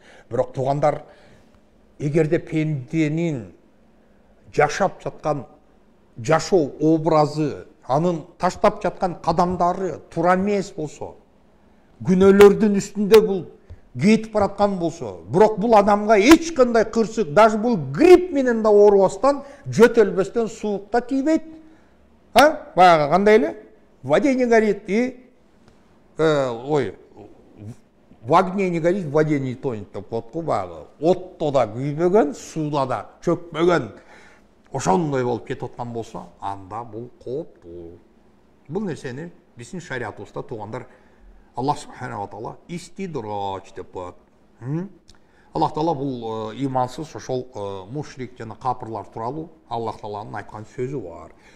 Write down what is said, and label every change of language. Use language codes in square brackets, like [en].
[ky] Бирок туугандар, эгерде пенденин жашап жаткан жашоо образы, анын таштап жаткан кадамдары туура эмес болсо, күнөөлөрдүн үстүндө бул кетип бараткан болсо, бирок бул адамга эч кандай кырсык, даже бул грипп менен да оорубастан, жөтөлбөстөн суукта тийбейт. Баягы кандай эле? [ru] В воде не горит и в огне не горит, в воде не тонет [ky] деп коет го баягы. Отто да күйбөгөн, сууда да чөкпөгөн, ошондой болуп кетип аткан болсо, анда бул кооптуу. Бул нерсени биздин шариятыбызда туугандар Аллах субханаху ва таала истидроч деп коет. Аллах таала бул имансыз ошол мушрик жана капырлар тууралуу Аллах тааланын айткан сөзү бар.